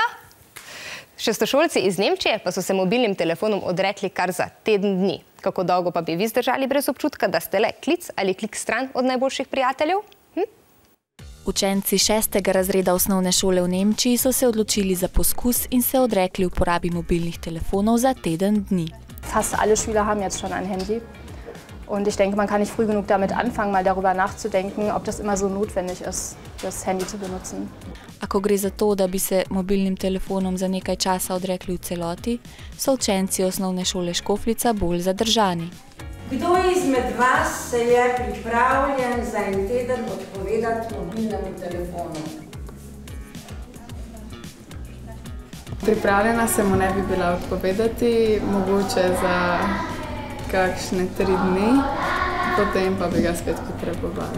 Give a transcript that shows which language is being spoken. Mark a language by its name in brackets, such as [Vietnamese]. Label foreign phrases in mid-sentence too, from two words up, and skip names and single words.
[Slovenian] Šestošolci iz Nemčije pa so se mobilnim telefonom odrekli kar za teden dni. Kako dolgo pa bi vi zdržali brez občutka, da ste le klic ali klik stran od najboljših prijateljev? Učenci 6. razreda osnovne šole v Nemčiji so se odločili za poskus in se odrekli uporabi mobilnih telefonov za teden dni. [German] Fast alle Schüler haben jetzt schon ein Handy. Und ich denke, man kann nicht früh genug damit anfangen, mal darüber nachzudenken, ob das immer so notwendig ist, das Handy zu benutzen. [Slovenian] A ko gre za to, da bi se mobilnim telefonom za nekaj časa odrekli v celoti, so učenci osnovne šole Škofljica bolj zadržani. Kdo izmed vas se je pripravljen za en teden odpovedati mobilnemu telefonu? Pripravljena se mu ne bi bila odpovedati, mogoče za kakšne 3 dni, potem pa bi ga spet potrebovala.